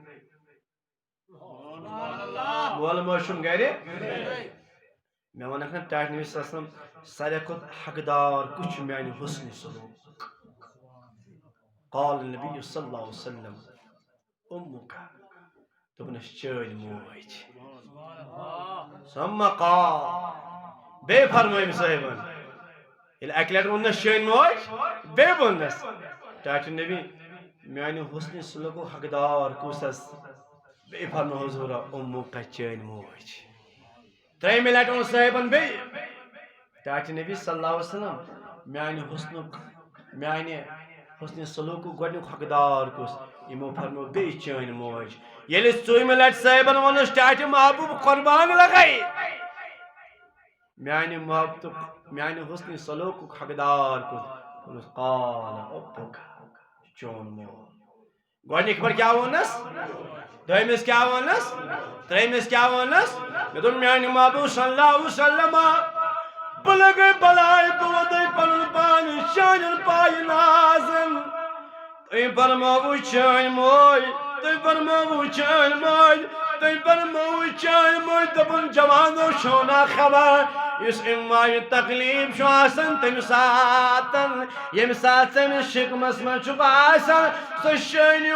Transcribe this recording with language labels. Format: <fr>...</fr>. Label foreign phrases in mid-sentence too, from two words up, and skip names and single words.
<ks>مول موج شم گر میں ونکھ نا ٹاٹی نبی</ks> <ar>صلی اللہ علیہ وسلم</ar> <ks>سارے کھت حقدار کچھ میان حسن سلوک</ks> <ar>قال النبی صلی اللہ علیہ وسلم</ar> <ks>امک دوپنس چٲنۍ موج</ks> <ar>ثم قال</ar> <ks>بے فرمائم صاحبن یل اکہ لٹہ ونس چٲنۍ موج بے ونس ٹاٹی نبی میانہ حسن سلوک حقدار کس بے فرمو حضورا امک چٲنۍ موج ترٛیٚیمہِ لٹہِ ون صاحبن بے ٹاٹی نبی</ks> <ar>صلی اللہ علیہ وسلم</ar> <ks>میانہ حسن سلوک گۄڈنیُک حقدار کس یمو فرمو بے چٲنۍ موج ییٚلہِ ژوٗرمہِ لٹہِ صاحبن وونُس ٹاٹہِ محبوب قربان لگائی میانہ محبتُک میانہ حسن سلوکُک حقدار کس وونُس قال ابک چون مول گۄڈنِکہِ پھِرِ کیٛاہ ووٚننس دوٚیمِس کیٛاہ ووٚننس ترٛیٚیمِس کیٛاہ ووٚننس مےٚ دوٚپ میانہِ محبوب</ks> <ar>صلی اللہ علیہ وسلم</ar> <ks>بہٕ لگے بلاے بہٕ وَدے پنُن پان چانٮ۪ن پایہِ نازن تُہۍ فرمٲوٕ چٲنۍ موج تُہۍ فرمٲوٕ چٲنۍ موج تُہۍ فرمٲوٕ چٲنۍ موج دوٚپُن جوانو چھو نا خبر یُس اَمہِ ماجہِ تکلیٖف چھُ آسان تَمہِ ساتہٕ ییٚمہِ ساتہٕ ژٔمِس شِکمس منٛز چھُکھ آسان سۄ چٲنۍ</ks>